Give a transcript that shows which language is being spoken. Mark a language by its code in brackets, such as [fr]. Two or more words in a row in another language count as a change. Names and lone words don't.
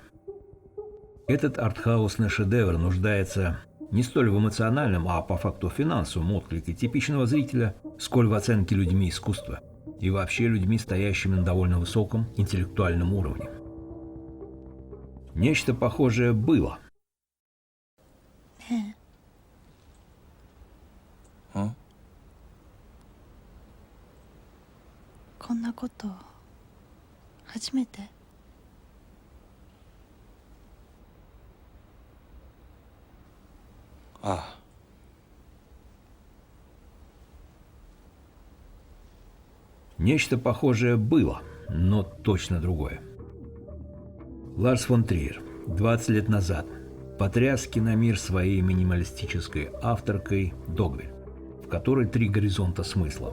[ru] Этот артхаусный шедевр нуждается не столь в эмоциональном, а по факту финансовом отклике типичного зрителя, сколь в оценке людьми искусства и вообще людьми, стоящими на довольно высоком интеллектуальном уровне. Нечто похожее было. [ja] ねえ、んこんなこと初めて？ああ。 [ru] Нечто похожее было, но точно другое. Ларс фон Триер 20 лет назад потряс киномир своей минималистической авторкой «Догвиль», в которой 3 горизонта смысла.